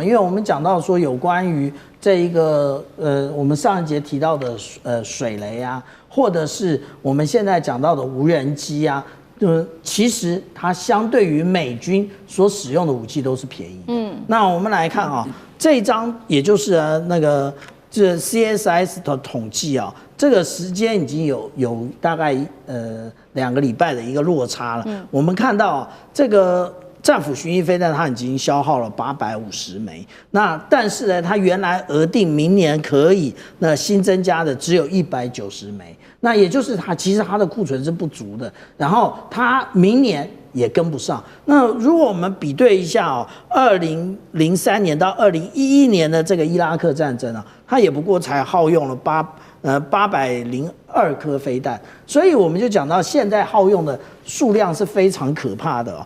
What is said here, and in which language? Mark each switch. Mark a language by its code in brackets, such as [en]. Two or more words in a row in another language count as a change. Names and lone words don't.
[zh] 因為我們講到說有關於這一個我們上一節提到的水雷啊，或者是我們現在講到的無人機啊，其實它相對於美軍所使用的武器都是便宜的。那我們來看啊。這一張也就是這 CSIS 的統計啊，這個時間已經有大概2個禮拜的一個落差了。我們看到這個戰斧巡弋飛彈它已經消耗了850枚，但是呢，它原來額定明年可以新增加的只有190枚，那也就是其實它的庫存是不足的，然後它明年也跟不上。那如果我們比對一下2003年到2011年的這個伊拉克戰爭啊，它也不過才耗用了802顆飛彈，所以我們就講到現在耗用的數量是非常可怕的。